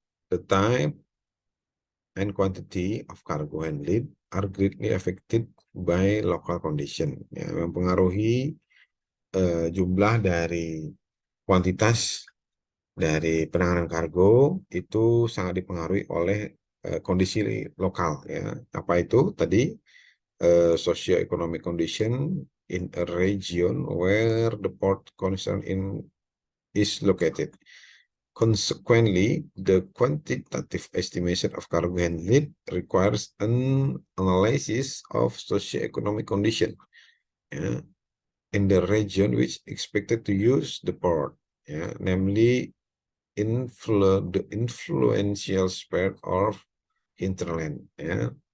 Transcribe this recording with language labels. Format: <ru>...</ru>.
<en>The type and quantity of cargo handled are greatly affected by local condition.</en> <id>Ya, mempengaruhi jumlah dari kuantitas dari penanganan kargo itu sangat dipengaruhi oleh kondisi lokal. Ya, apa itu tadi?</id> <en>Socio-economic condition in a region where the port concern is located. Consequently, the quantitative estimation of cargo handling requires an analysis of socioeconomic condition, yeah, in the region which expected to use the port, yeah, namely the influential spare of hinterland. Yeah.</en>